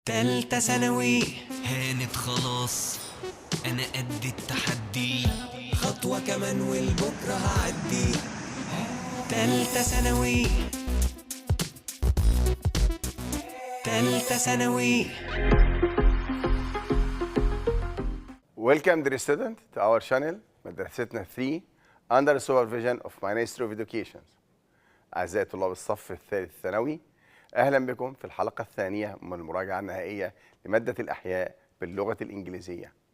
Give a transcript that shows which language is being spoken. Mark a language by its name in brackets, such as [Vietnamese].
[Arabic] تالتة ثانوي هانت خلاص، أنا قد التحدي، خطوة كمان والبكرة هعدي. تالتة ثانوي، تالتة ثانوي. [English] Welcome dear student to our channel مدرستنا 3 under the supervision of Ministry of Education. [Arabic] أعزائي طلاب الصف الثالث الثانوي، أهلا بكم في الحلقة الثانية من المراجعة النهائية لمادة الأحياء باللغة الإنجليزية.